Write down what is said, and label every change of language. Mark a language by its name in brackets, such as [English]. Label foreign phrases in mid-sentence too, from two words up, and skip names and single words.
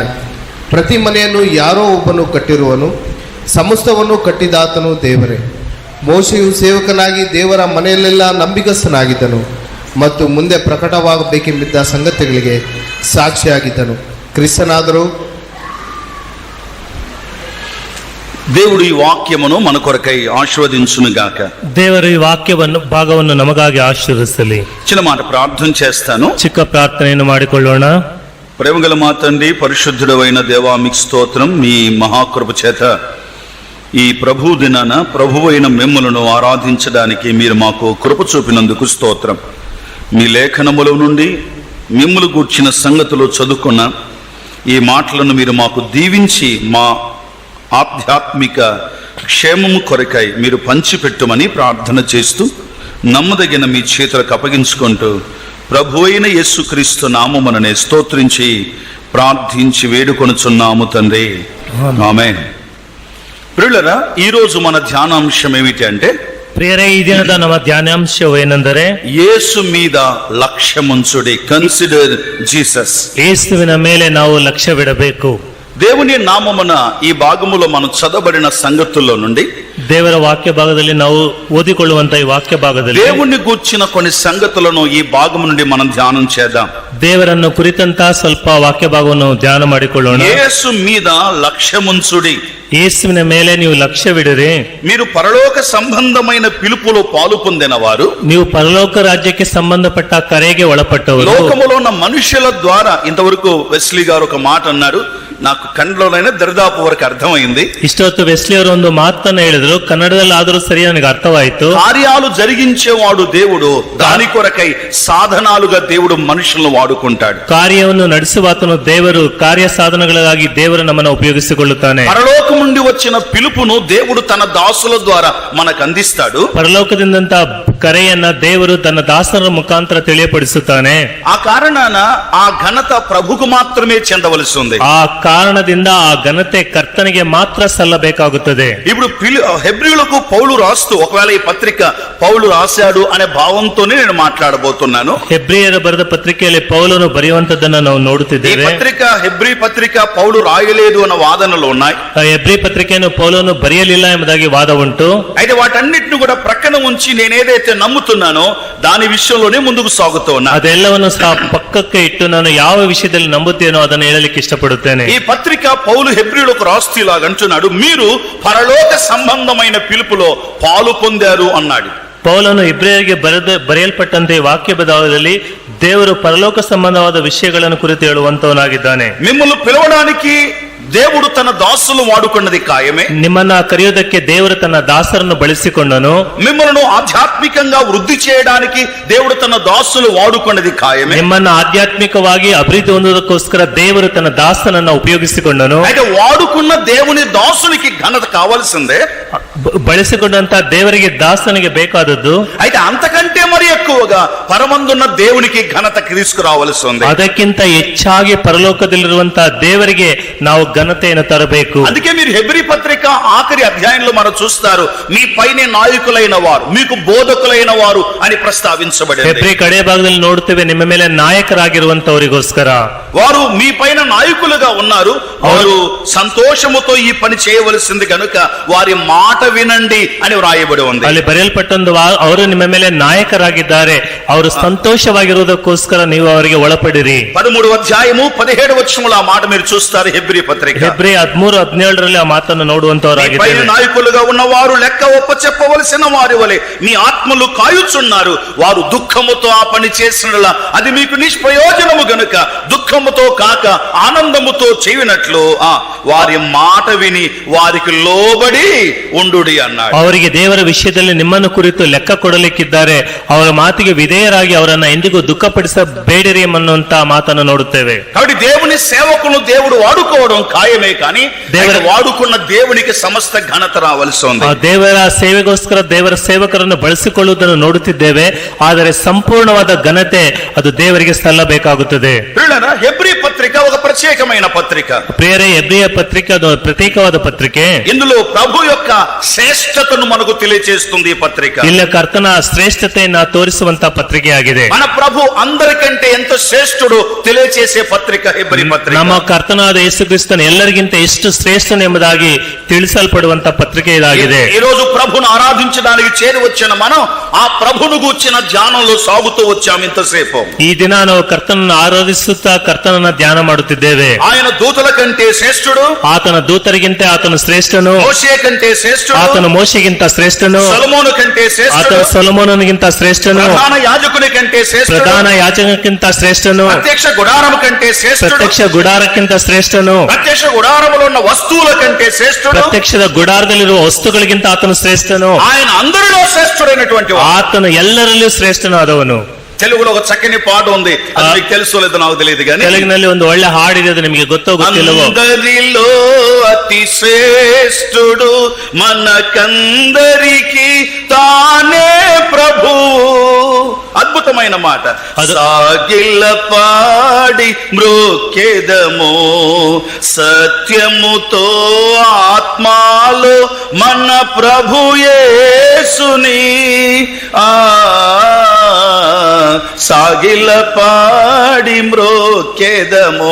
[Kannada] ಪ್ರತಿ ಮನೆಯನ್ನು ಯಾರೋ ಒಬ್ಬನು ಕಟ್ಟಿರುವನು, ಸಮಸ್ತವನ್ನು ಕಟ್ಟಿದಾತನು ದೇವರೇ. ಮೋಶೆಯು ಸೇವಕನಾಗಿ ದೇವರ ಮನೆಯಲ್ಲೆಲ್ಲ ನಂಬಿಗಸ್ತನಾಗಿದ್ದನು ಮತ್ತು ಮುಂದೆ ಪ್ರಕಟವಾಗಬೇಕೆಂಬಿದ್ದ ಸಂಗತಿಗಳಿಗೆ ಸಾಕ್ಷಿಯಾಗಿದ್ದನು. ಕ್ರಿಸ್ತನಾದರೂ [Telugu] దేవుడు ఈ వాక్యమును మన కొరకై ఆశీర్వదించునుగాక. [Kannada] ದೇವರು ಈ ವಾಕ್ಯವನ್ನು ಭಾಗವನ್ನು ನಮಗಾಗಿ ಆಶೀರ್ವದಿಸಲಿ. [Telugu] చిన్న మాట ప్రార్థన చేస్తాను. [Kannada] ಚಿಕ್ಕ ಪ್ರಾರ್ಥನೆಯನ್ನು ಮಾಡಿಕೊಳ್ಳೋಣ. [Telugu] ప్రేమగల మా తండ్రి, పరిశుద్ధుడైన దేవా, మీకు స్తోత్రం. మీ మహాకృప చేత ఈ ప్రభు దినాన ప్రభువైన మిమ్ములను ఆరాధించడానికి మీరు మాకు కృప చూపినందుకు స్తోత్రం. మీ లేఖనముల నుండి మిమ్ములు గూర్చిన సంగతులు చదువుకున్న ఈ మాటలను మీరు మాకు దీవించి మా ఆధ్యాత్మిక క్షేమము కొరకై మీరు పంచిపెట్టుమని ప్రార్థన చేస్తూ నమ్మదగిన మీ చేతులకు అప్పగించుకుంటూ ప్రభు అయిన యేసుక్రీస్తు నామముననే స్తోత్రించి ప్రార్థించి వేడుకొనుచున్నాము తండ్రి, ఆమేన్. ప్రియులారా, ఈరోజు మన ధ్యానాంశం ఏమిటి అంటే, [Kannada] ಪ್ರಿಯರೇ, ಈ ದಿನದ ನಮ್ಮ ಧ್ಯಾನಾಂಶವೇನೆಂದರೆ [Telugu] యేసు మీద లక్ష్యముంచుడి. [English] consider Jesus. [Kannada] ಯೇಸುವಿನ ಮೇಲೆ ನಾವು ಲಕ್ಷ್ಯವಿಡಬೇಕು. [Telugu] దేవుని నామమున ఈ భాగములో మనం చదవబడిన సంగతుల్లో నుండి, [Kannada] ದೇವರ ವಾಕ್ಯ ಭಾಗದಲ್ಲಿ ನಾವು ಓದಿಕೊಳ್ಳುವಂತ ಈ ವಾಕ್ಯ ಭಾಗದಲ್ಲಿ [Telugu] దేవుని గూర్చిన కొన్ని సంగతులను ఈ భాగము నుండి మనం ధ్యానం చేద్దాం. [Kannada] ದೇವರನ್ನು ಕುರಿತಂತ ಸ್ವಲ್ಪ ವಾಕ್ಯ ಭಾಗವನ್ನು ಧ್ಯಾನ ಮಾಡಿಕೊಳ್ಳೋಣ. [Telugu] యేసు మీద లక్ష్యముంచుడి. [Kannada] ಯೇಸುವಿನ ಮೇಲೆ ನೀವು ಲಕ್ಷ್ಯವಿಡಿರಿ. [Telugu] మీరు పరలోక సంబంధమైన పిలుపులో పాలు పొందిన వారు, [Kannada] ನೀವು ಪರಲೋಕ ರಾಜ್ಯಕ್ಕೆ ಸಂಬಂಧಪಟ್ಟ ಕರೆಗೆ ಒಳಪಟ್ಟವರು. [Telugu] లోకములో ఉన్న మనుషుల ద్వారా, ఇంతవరకు వెస్లీ గారు ఒక మాట అన్నారు, నాకు కన్నడలోనైనా దరిదాపు వరకు అర్థమైంది. [Kannada] ಇಷ್ಟೊತ್ತು ವೆಸ್ಲಿ ಅವರು ಒಂದು ಮಾತನ್ನ ಹೇಳಿದ್ರು, ಕನ್ನಡದಲ್ಲಿ ಆದರೂ ಸರಿ ನನಗೆ ಅರ್ಥವಾಯಿತು. [Telugu] కార్యాలు జరిగించేవాడు దేవుడు, దాని కొరకై సాధనాలుగా దేవుడు మనుషులను వాడుకుంటాడు. [Kannada] ಕಾರ್ಯವನ್ನು ನಡೆಸುವಾತನು ದೇವರು, ಕಾರ್ಯ ಸಾಧನಗಳಿಗಾಗಿ ದೇವರು ನಮ್ಮನ್ನು ಉಪಯೋಗಿಸಿಕೊಳ್ಳುತ್ತಾನೆ. [Telugu] పరలోకం నుండి వచ్చిన పిలుపును దేవుడు తన దాసుల ద్వారా మనకు అందిస్తాడు. [Kannada] ಪರಲೋಕದಿಂದಂತ ಕರೆಯನ್ನ ದೇವರು ತನ್ನ ದಾಸರ ಮುಖಾಂತರ ತಿಳಿಯಪಡಿಸುತ್ತಾನೆ. [Telugu] ఆ కారణాన ఆ ఘనత ప్రభుకు మాత్రమే చెందవలసి ఉంది. [Kannada] ಆ ಕಾರಣದಿಂದ ಆ ಘನತೆ ಕರ್ತನಿಗೆ ಮಾತ್ರ ಸಲ್ಲಬೇಕಾಗುತ್ತದೆ. [Telugu] ఇప్పుడు హెబ్రీయులకు పౌలు రాస్తూ, ఒకవేళ ఈ పత్రిక పౌలు రాశాడు అనే భావంతోనే నేను మాట్లాడబోతున్నాను. [Kannada] ಹೆಬ್ರಿಯರ ಬರೆದ ಪತ್ರಿಕೆಯಲ್ಲಿ ಪೌಲನು ಬರೆಯುವಂತದ್ದನ್ನು ನಾವು ನೋಡುತ್ತಿದ್ದೇವೆ. [Telugu] హెబ్రీ పత్రిక పౌలు రాయలేదు అన్న వాదనలు ఉన్నాయి. [Kannada] ಹೆಬ್ರಿ ಪತ್ರಿಕೆಯನ್ನು ಪೌಲನು ಬರೆಯಲಿಲ್ಲ ಎಂಬುದಾಗಿ ವಾದ ಉಂಟು. [Telugu] అయితే వాటన్నిటిని కూడా ప్రక్కన ఉంచి నేను ఏదైతే నమ్ముతున్నానో దాని విషయంలోనే ముందుకు సాగుతూ ఉన్నా. [Kannada] ಅದೆಲ್ಲವನ್ನು ಸಹ ಪಕ್ಕಕ್ಕೆ ಇಟ್ಟು ನಾನು ಯಾವ ವಿಷಯದಲ್ಲಿ ನಂಬುತ್ತೇನೋ ಅದನ್ನು ಹೇಳಲಿಕ್ಕೆ ಇಷ್ಟಪಡುತ್ತೇನೆ. [Telugu] ఈ ఈ పత్రిక పౌలు హెబ్రీయులకు రాస్తూ ఇలాగంటున్నాడు, మీరు పరలోక సంబంధమైన పిలుపులో పాలు పొందారు అన్నాడు. [Kannada] ಪೌಲನು ಇಬ್ರಿಯರಿಗೆ ಬರೆಯಲ್ಪಟ್ಟಂತೆ ವಾಕ್ಯ ಭಾಗದಲ್ಲಿ ದೇವರು ಪರಲೋಕ ಸಂಬಂಧವಾದ ವಿಷಯಗಳನ್ನು ಕುರಿತು ಹೇಳುವಂತವನಾಗಿದ್ದಾನೆ. [Telugu] మిమ్మల్ని పిలవడానికి దేవుడు తన దాసులు వాడుకున్నది ఖాయమే. [Kannada] ನಿಮ್ಮನ್ನ ಕರೆಯೋದಕ್ಕೆ ದೇವರು ತನ್ನ ದಾಸರನ್ನು ಬಳಸಿಕೊಂಡನು. [Telugu] మిమ్మల్ని ఆధ్యాత్మికంగా వృద్ధి చేయడానికి దేవుడు తన దాసులు వాడుకున్నది ఖాయమే. [Kannada] ನಿಮ್ಮನ್ನ ಆಧ್ಯಾತ್ಮಿಕವಾಗಿ ಅಭಿವೃದ್ಧಿ ಹೊಂದುವುದಕ್ಕೋಸ್ಕರ ದೇವರು ತನ್ನ ದಾಸನನ್ನ ಉಪಯೋಗಿಸಿಕೊಂಡನು. [Telugu] అయితే వాడుకున్న దేవుని దాసునికి ఘనత కావాల్సిందే. [Kannada] ಬಳಸಿಕೊಂಡಂತ ದೇವರಿಗೆ ದಾಸನಿಗೆ ಬೇಕಾದದ್ದು. [Telugu] అయితే అంతకంటే మరి ఎక్కువగా పరమందున్న దేవునికి ఘనత తీసుకురావాల్సి ఉంది. [Kannada] ಅದಕ್ಕಿಂತ ಹೆಚ್ಚಾಗಿ ಪರಲೋಕದಲ್ಲಿರುವಂತಹ ದೇವರಿಗೆ ನಾವು ఘనತೆಯನ್ನು ತರಬೇಕು. [Telugu] అందుకే మీరు హెబ్రీ పత్రిక ఆఖరి అధ్యాయంలో మనం చూస్తారు, మీ పైన నాయకులైన వారు, మీకు బోధకులైన వారు అని ప్రస్తావించబడింది. [Kannada] ಹೆಬ್ರಿ ಕಡೆ ಭಾಗದಲ್ಲಿ ನೋಡ್ತೇವೆ, ನಿಮ್ಮ ಮೇಲೆ ನಾಯಕರಾಗಿರುವಂತವರಿಗೋಸ್ಕರ [Telugu] వారు మీ పైన నాయకులుగా ఉన్నారు. వారు సంతోషముతో ఈ పని చేయవలసింది కనుక వారి మాట వినండి అని వ్రాయబడి ఉంది. [Kannada] ಅಲ್ಲಿ ಬರೆಯಲ್ಪಟ್ಟೊಂದು ಅವರು ನಿಮ್ಮ ಮೇಲೆ ನಾಯಕರಾಗಿದ್ದಾರೆ, ಅವರು ಸಂತೋಷವಾಗಿರುವುದಕ್ಕೋಸ್ಕರ ನೀವು ಅವರಿಗೆ ಒಳಪಡಿರಿ. [Telugu] 13వ అధ్యాయము 17వ వచనములో ఆ మాట మీరు చూస్తారు. హెబ్రీ పత్రిక [Kannada] ಹೆಬ್ರಿ 13:17 ಆ ಮಾತನ್ನು ನೋಡುವಂತವರಾಗಿದ್ದಾರೆ. [Telugu] నాయకులుగా ఉన్నవారు లెక్క ఒప్ప చెప్పవలసిన వారి వలె మీ ఆత్మలు కాయుచున్నారు. వారు దుఃఖముతో ఆ పని చేసినలా అది మీకు నిష్ప్రయోజనము గనుక దుఃఖముతో కాక ఆనందముతో చేయునట్లు వారి మాట విని వారికి లోబడి ఉండుడి అన్నాడు. [Kannada] ಅವರಿಗೆ ದೇವರ ವಿಷಯದಲ್ಲಿ ನಿಮ್ಮನ್ನು ಕುರಿತು ಲೆಕ್ಕ ಕೊಡಲಿಕ್ಕಿದ್ದಾರೆ, ಅವರ ಮಾತಿಗೆ ವಿಧೇಯರಾಗಿ ಅವರನ್ನ ಎಂದಿಗೂ ದುಃಖಪಡಿಸಬೇಡಿರಿ ಅನ್ನುವಂತ ಮಾತನ್ನು ನೋಡುತ್ತೇವೆ. [Telugu] కాబట్టి దేవుని సేవకులను దేవుడు వాడుకోవడం ఖాయమే, కానీ వాడుకున్న దేవునికి సమస్త ఘనత రావాల్సి ఉంది. [Kannada] ದೇವರ ಸೇವೆಗೋಸ್ಕರ ದೇವರ ಸೇವಕರನ್ನು ಬಳಸಿಕೊಳ್ಳುವುದನ್ನು ನೋಡುತ್ತಿದ್ದೇವೆ, ಆದರೆ ಸಂಪೂರ್ಣವಾದ ಘನತೆ ಅದು ದೇವರಿಗೆ ಸಲ್ಲಬೇಕಾಗುತ್ತದೆ. [Telugu] హెబ్రీ పత్రిక ఒక ప్రత్యేకమైన పత్రిక. [Kannada] ಪ್ರಿಯರೇ, ಹೆಬ್ರಿಯ ಪತ್ರಿಕೆ ಅದು ಪ್ರತ್ಯೇಕವಾದ ಪತ್ರಿಕೆ. [Telugu] ఇందులో ప్రభు యొక్క శ్రేష్టతను మనకు తెలియజేస్తుంది ఈ పత్రిక. [Kannada] ಇಲ್ಲ ಕರ್ತನ ಶ್ರೇಷ್ಠತೆಯನ್ನ ತೋರಿಸುವಂತ ಪತ್ರಿಕೆಯಾಗಿದೆ. [Telugu] మన ప్రభు అందరికంటే ఎంత శ్రేష్ఠుడు తెలియజేసే పత్రిక హెబ్రీ పత్రిక. [Kannada] ನಮ್ಮ ಕರ್ತನಾದ ಯೇಸು ಕ್ರಿಸ್ತನು ಎಲ್ಲರಿಗಿಂತ ಎಷ್ಟು ಶ್ರೇಷ್ಠನೆಂಬುದಾಗಿ ತಿಳಿಸಲ್ಪಡುವಂತ ಪತ್ರಿಕೆ ಇದಾಗಿದೆ. [Telugu] ఈ రోజు ప్రభును ఆరాధించడానికి చేరి వచ్చిన మనం ఆ ప్రభును గూర్చిన ధ్యానంలో సాగుతూ వచ్చాం ఇంతసేపు. [Kannada] ಈ ದಿನ ನಾವು ಕರ್ತನನ್ನು ಆರಾಧಿಸುತ್ತಾ ಕರ್ತನನ್ನ ಧ್ಯಾನ ಮಾಡುತ್ತಿದ್ದೇವೆ. [Telugu] ఆయన దూతల కంటే శ్రేష్ఠుడు, [Kannada] ಆತನ ದೂತರಿಗಿಂತ ಆತನು ಶ್ರೇಷ್ಠನು, [Telugu] మోషే కంటే శ్రేష్ఠుడు, [Kannada] ಆತನು ಮೋಶೆಗಿಂತ ಶ್ರೇಷ್ಠನು, [Telugu] సొలొమోను కంటే శ్రేష్ఠుడు, [Kannada] ಆತನು ಸೊಲೊಮೋನನಿಗಿಂತ ಶ್ರೇಷ್ಠನು, [Telugu] ప్రధాన యాజకుని కంటే శ్రేష్ఠుడు, [Kannada] ಪ್ರಧಾನ ಯಾಜಕಕ್ಕಿಂತ ಶ್ರೇಷ್ಠನು, [Telugu] ప్రత్యక్ష గుడారం కంటే శ్రేష్ఠుడు, [Kannada] ಪ್ರತ್ಯಕ್ಷ ಗುಡಾರಕ್ಕಿಂತ ಶ್ರೇಷ್ಠನು, [Telugu] ప్రత్యక్ష గుడారములో ఉన్న వస్తువుల కంటే శ్రేష్ఠుడు, [Kannada] ಪ್ರತ್ಯಕ್ಷದ ಗುಡಾರದಲ್ಲಿರುವ ವಸ್ತುಗಳಿಗಿಂತ ಆತನು ಶ್ರೇಷ್ಠನು. [Telugu] ఆయన అందరిలో శ్రేష్ఠుడైనటువంటి వాడు. [Kannada] ಆತನು ಎಲ್ಲರಲ್ಲೂ ಶ್ರೇಷ್ಠನಾದವನು. [Telugu] తెలుగులో ఒక చక్కని పాట ఉంది, అది మీకు తెలుసో లేదో నాకు తెలియదు కానీ [Kannada] ತೆಲುಗಿನಲ್ಲಿ ಒಂದು ಒಳ್ಳೆ ಹಾಡಿದೆ, ಅದು ನಿಮಗೆ ಗೊತ್ತೋ ಗೊತ್ತಿಲ್ಲವೋ. [Telugu] అందరిలో అతి శ్రేష్ఠుడు మనకందరికి తానే ప్రభు. అద్భుతమైన మాట. సాగిల పాడి మ్రోకెదము సత్యముతో ఆత్మాలో మన ప్రభు యేసుని సాగిల పాడి మ్రోకెదము.